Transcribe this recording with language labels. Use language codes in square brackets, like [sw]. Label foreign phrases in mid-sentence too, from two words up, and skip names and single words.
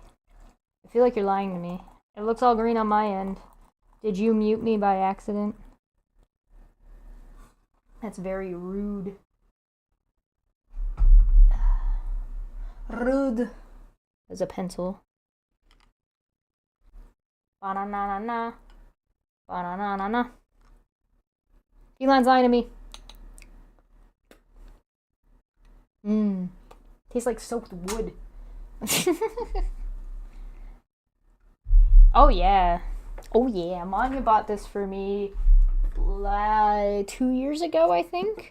[en] I feel like you're lying to me. It looks all green on my end. Did you mute me by accident? That's very rude. Rude. There's a pencil. Ba-na-na-na-na. Ba-na-na-na-na. Eline's lying to me. Tastes like soaked wood. Oh yeah. Manya bought this for me 2 years ago, I think.